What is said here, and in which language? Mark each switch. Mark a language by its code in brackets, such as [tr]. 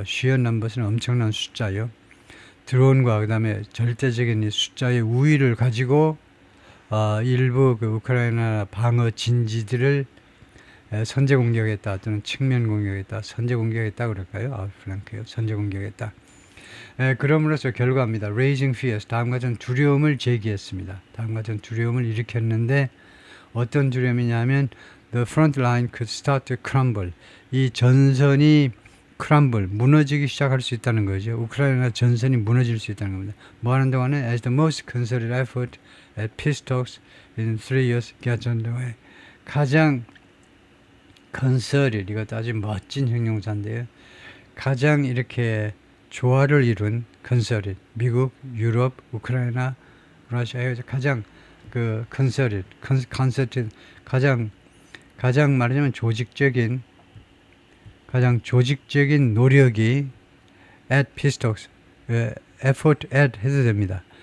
[ko] sheer numbers는 엄청난 숫자요. 드론과 그다음에 절대적인 이 숫자의 우위를 가지고 일부 그 우크라이나 방어 진지들을 선제 공격했다 또는 측면 공격했다, 선제 공격했다 그럴까요? outflank요. 선제 공격했다. 그럼으로써 결과입니다. [en] raising fears, [ko] 다음과 같은 두려움을 제기했습니다. 다음과 같은 두려움을 일으켰는데 어떤 두려움이냐면 [en] the front line could start to crumble. [ko] 이 전선이 crumble, 무너지기 시작할 수 있다는 거죠. 우크라이나 전선이 무너질 수 있다는 겁니다. 뭐 하는 동안에 [en] as the most concerted effort at peace talks in 3 years gets underway. [ko] 가장 concerted, 이것도 아주 멋진 형용사인데요. 가장 이렇게 조화를 이룬 concerted, 미국, 유럽, 우크라이나, 러시아에서 가장 그 concerted 가장 말하자면 가장 조직적인 노력이 [en] at peace talks, effort at [ko] 해도 됩니다.